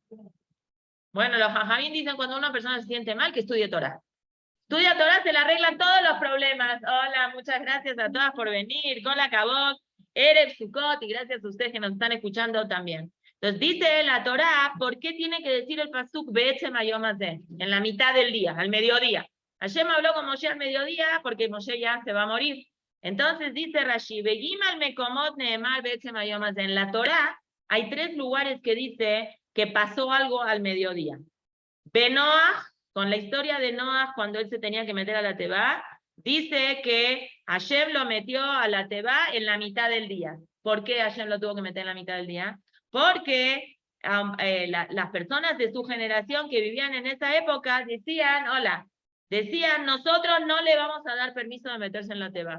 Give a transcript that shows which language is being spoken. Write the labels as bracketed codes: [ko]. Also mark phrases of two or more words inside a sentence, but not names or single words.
[es] Bueno, los jajamín dicen cuando una persona se siente mal que estudie Torah. Estudia Torah, se le arreglan todos los problemas. Hola, muchas gracias a todas por venir. Con la Cabot, Erev Sukkot, y gracias a ustedes que nos están escuchando también. Entonces dice la Torah, ¿por qué tiene que decir el pasuk [he] בעצם היום הזה? [es] En la mitad del día, al mediodía. Hashem habló con Moshe al mediodía porque Moshe ya se va a morir. Entonces dice [he] Rashi, בג׳ מקומות נאמר בעצם היום הזה. [es] En la Torah hay 3 lugares que dice que pasó algo al mediodía. Benoah, con la historia de Noah cuando él se tenía que meter a la Tebá, dice que Hashem lo metió a la Tebá en la mitad del día. ¿Por qué Hashem lo tuvo que meter en la mitad del día? Porque las personas de su generación que vivían en esa época decían, nosotros no le vamos a dar permiso de meterse en la Tebá.